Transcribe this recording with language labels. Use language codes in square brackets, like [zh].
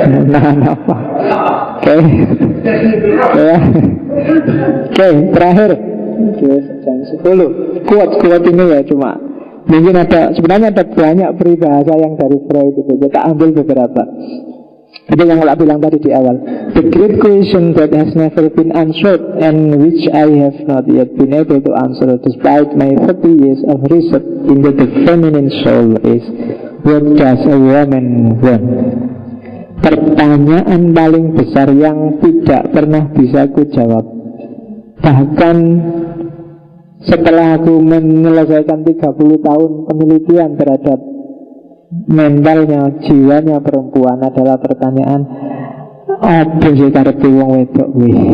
[id] Nahan apa? Oke. Ya. Oke, terakhir. Oke, jam 10. Kuat ini ya cuma mungkin sebenarnya ada banyak peribahasa yang dari Freud itu. Kita ambil beberapa. Itu yang saya bilang tadi di awal. [en] The great question that has never been answered and which I have not yet been able to answer despite my 30 years of research into the feminine soul is, what does a woman want? [id] Pertanyaan paling besar yang tidak pernah bisa ku jawab. Bahkan setelah aku menyelesaikan 30 tahun penelitian terhadap mentalnya, jiwanya perempuan, adalah pertanyaan, apa sih [jv] karepe wong wedok kuwi?